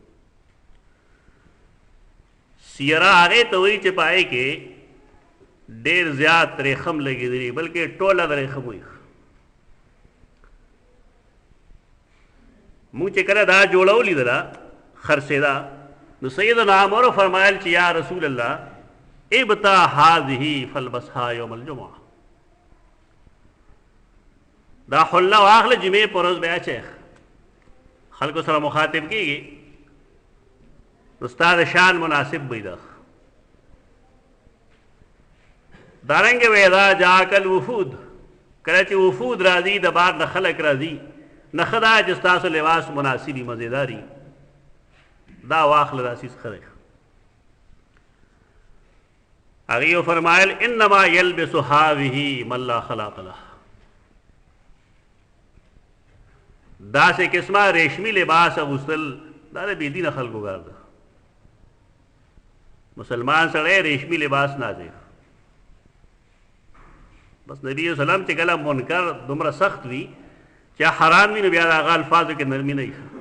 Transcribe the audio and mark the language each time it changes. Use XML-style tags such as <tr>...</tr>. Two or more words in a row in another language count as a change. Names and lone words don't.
<ps>سیره هغې ته وایي چې په هغې کې ډېر زیات ریخم لګېدلي، بلکې ټوله د ریخم وي. مونږ چې کله دا جوړه ولیدله خرڅېده، نو سیدنا عمر فرمایل چې</ps> <ar>یا رسول الله ابتا هذه فالبسها یوم الجمعه.</ar> <ps>دا حله واخله جمعې په ورځ بیا چې خلکو سره مخاطب کېږي نو ستا د شان مناسب وي. دا دارنګې وی</ps> <ar>اذا جاءک الوفود،</ar> <ps>کله چې وفود راځي د بار نه خلک راځي، نښه دا چې ستاسو لباس مناسبي مزېداري، دا واخله دا سیز ښه دی. هغې فرمایل</ps> <ar>انما یلبس هذه من لا خلاق له.</ar> <ps>داسې قسمه ریشمي لباس اغوستل دا د بېدینه خلکو کار ده. مسلمان سړی ریشمي لباس نه اچوي. بس نبی وسلم چې کله منکر دومره سخت وي چې حرام وي، نو بیا د هغه الفاظو کې نرمي نه وي.</ps>